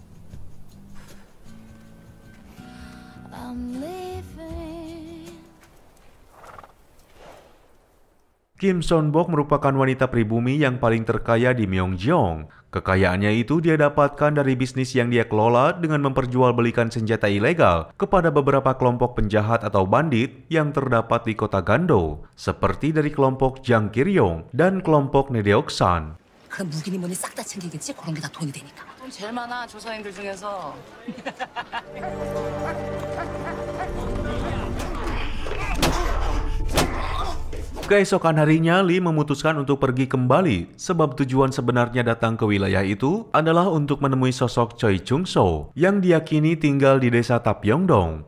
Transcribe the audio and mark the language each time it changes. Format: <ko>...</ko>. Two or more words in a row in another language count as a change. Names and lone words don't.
<id>Kim Son-bok merupakan wanita pribumi yang paling terkaya di Myeongjeong. Kekayaannya itu dia dapatkan dari bisnis yang dia kelola dengan memperjualbelikan senjata ilegal kepada beberapa kelompok penjahat atau bandit yang terdapat di kota Gando, seperti dari kelompok Jang Kiryong dan kelompok Nedeoksan.</id> <ko>그럼 무기니 뭐니 싹 다 챙기겠지? 그런 게 다 돈이 되니까. 돈 제일 많아 조사님들 중에서.</ko> <id>Keesokan harinya, Li memutuskan untuk pergi kembali sebab tujuan sebenarnya datang ke wilayah itu adalah untuk menemui sosok Choi Chung-so yang diyakini tinggal di desa Tapyeongdong.</id>